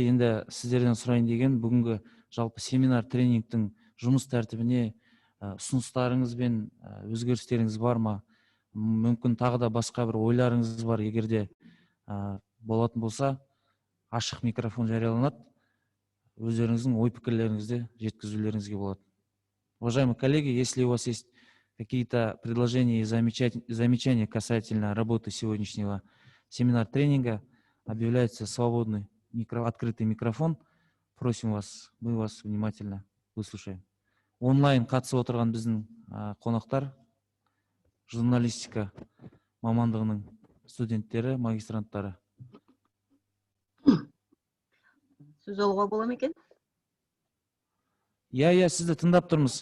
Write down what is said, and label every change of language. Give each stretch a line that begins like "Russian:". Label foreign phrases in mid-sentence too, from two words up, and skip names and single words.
Kazakh: Енді сіздерден сұрайын деген, бүгінгі жалпы семинар тренингтің жұмыс тәртібіне ұсыныстарыңыз бен өзгерістеріңіз бар ма? Мүмкін тағы да басқа бір ойларыңыз бар, егерде болатын болса, ашық микрофон жарияланады. Өздеріңіздің ой-пікірлеріңізді жеткізулеріңізге болады.
Russian: Уважаемые коллеги, если у вас есть какие-то предложения и замечания касательно работы сегодняшнего семинар-тренинга, объявляется свободный открытый микрофон. Просим вас, мы вас внимательно выслушаем.
Kazakh: Онлайн қатысып отырған біздің қонақтар, журналистика мамандығының студенттері, магистранттары. Сөз алуға бола ма екен? Иә, сізді тыңдап тұрмыз.